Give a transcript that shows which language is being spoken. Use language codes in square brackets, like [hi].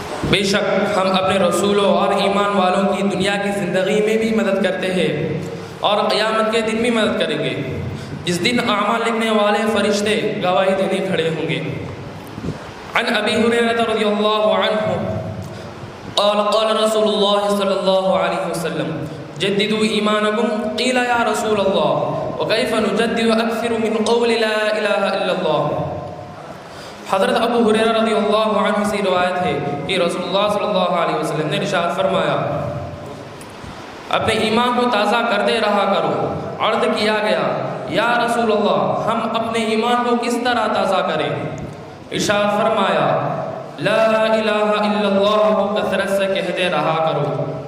[ur] بے شک ہم اپنے رسولوں اور ایمان والوں کی دنیا کی زندگی میں بھی مدد کرتے ہیں اور قیامت کے دن بھی مدد کریں گے جس دن اعمال لکھنے والے فرشتے گواہی دینے کھڑے ہوں گے. [ar] عن ابی ہریرہ رضی اللہ عنہ قال قال رسول اللہ صلی اللہ علیہ وسلم جددوا ایمانکم قیل یا رسول اللہ وكيف نجدد أكثر من قول لا إله إلا الله. [ur] حضرت ابو ہریرہ رضی اللہ عنہ سے روایت ہے کہ رسول اللہ صلی اللہ علیہ وسلم نے ارشاد فرمایا اپنے ایمان کو تازہ کرتے رہا کرو. عرض کیا گیا یا رسول اللہ ہم اپنے ایمان کو کس طرح تازہ کریں؟ ارشاد فرمایا لا الہ الا اللہ کو کثرت سے کہتے رہا کرو.